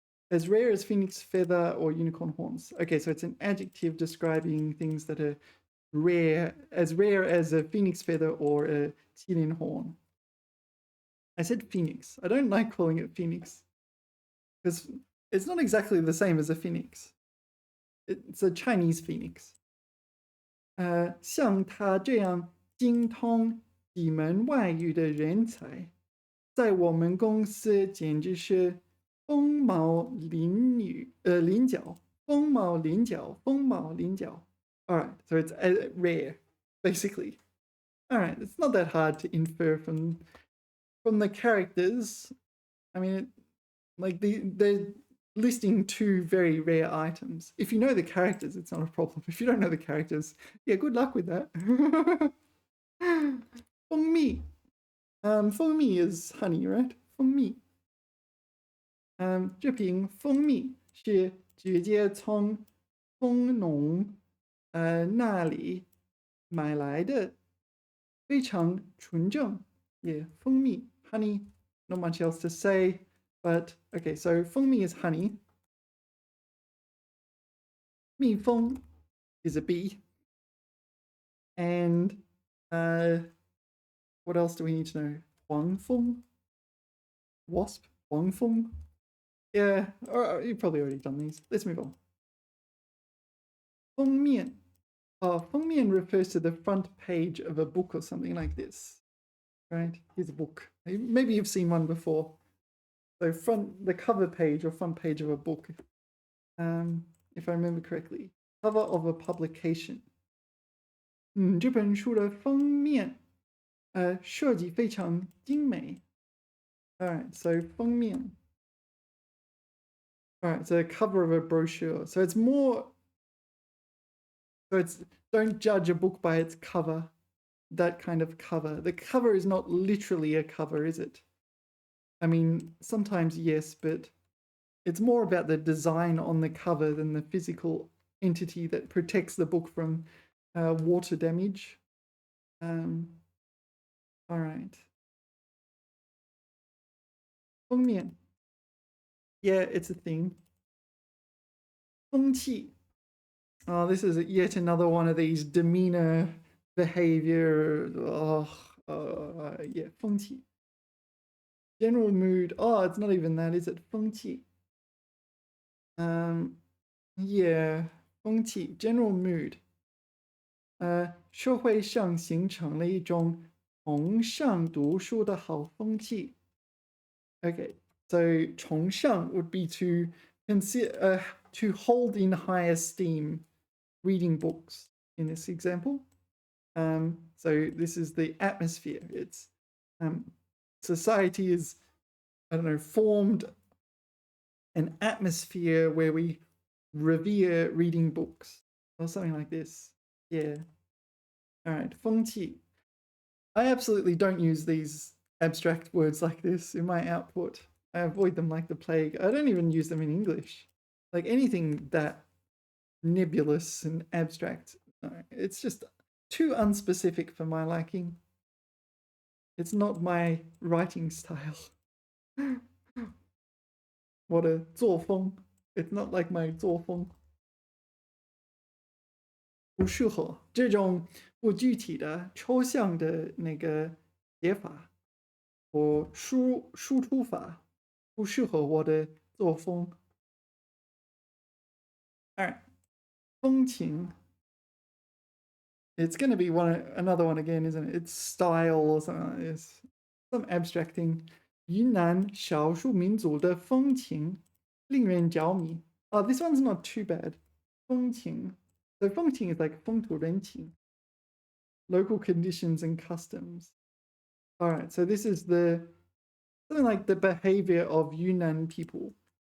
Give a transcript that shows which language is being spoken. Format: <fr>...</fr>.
<en>As rare as phoenix feather or unicorn horns. Okay, so it's an adjective describing things that are rare as a phoenix feather or a qilin horn. I said phoenix. I don't like calling it phoenix because it's not exactly the same as a phoenix. It's a Chinese phoenix.</en> <zh>像他这样精通几门外语的人才，在我们公司简直是凤毛麟角，凤毛麟角，凤毛麟角。</zh> <en>All right, so it's rare, basically. All right, it's not that hard to infer from the characters. I mean, like they're listing two very rare items. If you know the characters, it's not a problem. If you don't know the characters, yeah, good luck with that. Fengmi. Fengmi is honey, right? Fengmi.</en> <zh>这瓶蜂蜜是直接从蜂农那里买来的，非常纯正。</zh> <en>Yeah, 蜂蜜 honey. Not much else to say, but okay. So 蜂蜜 is honey. 蜜蜂 is a bee, and what else do we need to know? 黄蜂 wasp 黄蜂 Yeah, you've probably already done these. Let's move on. 封面 封面 refers to the front page of a book or something like this. Right? Here's a book. Maybe you've seen one before. So the cover page or front page of a book. If I remember correctly. Cover of a publication.</en> <zh>这本书的封面设计非常精美.</zh> <en>Alright, so 封面. Alright, so cover of a brochure. So it's more. So it's don't judge a book by its cover. That kind of cover. The cover is not literally a cover, is it? I mean, sometimes yes, but it's more about the design on the cover than the physical entity that protects the book from water damage. All right. 封面.Yeah, it's a thing. 风气. Oh, this is yet another one of these demeanor behavior. Yeah, 风气.General mood. Oh, it's not even that, is it?</en> <zh>风气.</zh> <en>Yeah, 风气 general mood. 社会上形成了一种崇尚读书的好风气. Okay, so 崇尚 would be to consider to hold in high esteem reading books in this example. So this is the atmosphere. It's society is, I don't know, formed an atmosphere where we revere reading books or something like this. Yeah. All right, 风气. I absolutely don't use these abstract words like this in my output. I avoid them like the plague. I don't even use them in English. Like anything that nebulous and abstract. No, it's just too unspecific for my liking. It's not my writing style. What a 作风.It's not like my 作风.</en> <zh>不适合这种不具体的抽象的那个写法或输出法不适合我的作风.</zh> <en>All right. 风情. It's going to be another one again, isn't it? It's style or something like this. Some abstract thing.</en> <zh>云南少数民族的风情令人着迷.</zh> <en>Oh, this one's not too bad. 风情. So 风情 is like 风土人情. Local conditions and customs. All right, so this is something like the behavior of Yunnan people.</en>